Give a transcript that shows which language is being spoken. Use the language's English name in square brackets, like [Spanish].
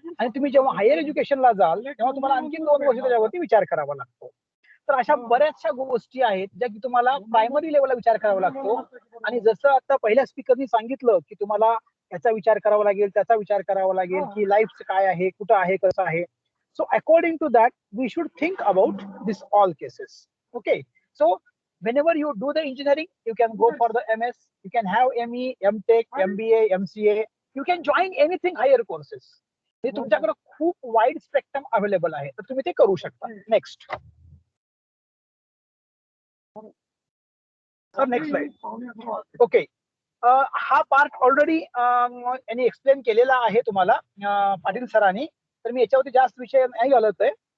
[Marathi] आणि तुम्ही जेव्हा हायर एज्युकेशनला जाल तेव्हा तुम्हाला आणखी 2 वर्ष त्याच्यावरती विचार करावा लागतो. तर अशा बऱ्याचशा गोष्टी आहेत ज्या की तुम्हाला प्रायमरी लेवलला विचार करावा लागतो. आणि जसं आता पहिल्या स्पीकरनी सांगितलं की तुम्हाला याचा विचार करावा लागेल, त्याचा विचार करावा लागेल की लाईफ काय आहे, कुठं आहे, कसं आहे. [English] So according to that we should think about this all cases. Okay, so whenever you do the engineering, you can go for the MS, you can have ME, MTech, MBA, MCA, you can join anything higher courses. [Marathi] हे तुमच्याकडे खूप wide spectrum available आहे तर तुम्ही ते करू शकता. Next. Sir next slide. Okay, हा पार्ट ऑलरेडी यांनी एक्सप्लेन केलेला आहे तुम्हाला पाटील सरांनी, तर मी याच्यावरती जास्त विषय नाही घालत आहे.